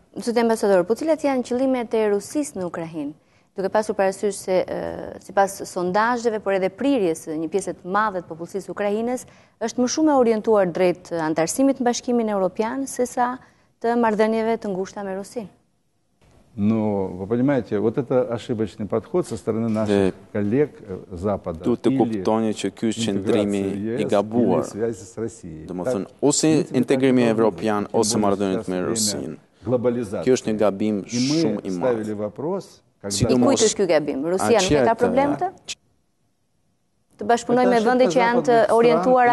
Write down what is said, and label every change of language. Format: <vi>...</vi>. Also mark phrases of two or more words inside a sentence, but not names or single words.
<sq>Zoti ambasador, po cilat janë qëllimet e Rusisë në Ukrainë? Duke pasur parasysh se sipas sondazheve, por edhe prirjes së një pjesë të madhe të popullsisë ukrainës, është më shumë e orientuar drejt antarësimit në Bashkimin Evropian sesa të marrëdhënieve të ngushta me Rusinë.</sq> <ru>Но, вы понимаете, вот это ошибочный подход со стороны наших коллег Запада.</ru> <sq>Duhet të kuptoni që ky është qëndrimi i gabuar. Domethënë, ose integrimi evropian ose marrëdhëniet me Rusinë. Kjo është një gabim shumë i madh. I kujt është ky gabim? Rusia nuk ka problem të bashkëpunojë me vende që janë të orientuara</sq>